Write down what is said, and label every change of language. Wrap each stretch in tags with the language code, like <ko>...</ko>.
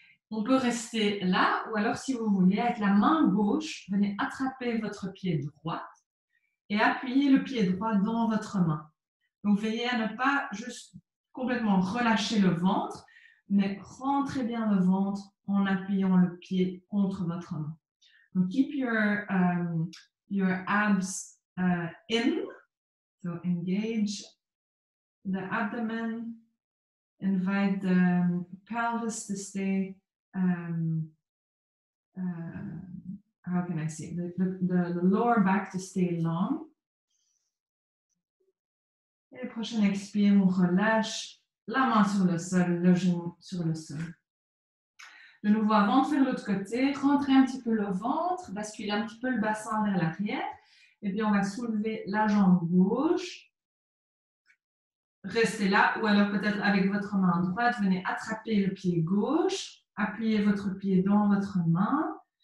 <fr>On peut rester là ou alors si vous voulez, avec la main gauche, venez attraper votre pied droit et appuyer le pied droit dans votre main. Donc veillez à ne pas juste complètement relâcher le ventre, mais rentrez bien le ventre en appuyant le pied contre votre main.</fr> <en>Donc keep your abs in, so engage the abdomen, invite the pelvis to stay, how can I say, the lower back to stay long.</en> <fr>Et le prochain expire, on relâche la main sur le sol, le genou sur le sol. De nouveau, avant de faire l'autre côté, rentrez un petit peu le ventre, basculez un petit peu le bassin vers l'arrière. Et puis, on va soulever la jambe gauche. Restez là, ou alors peut-être avec votre main droite, venez attraper le pied gauche, appuyez votre pied dans votre main.</fr>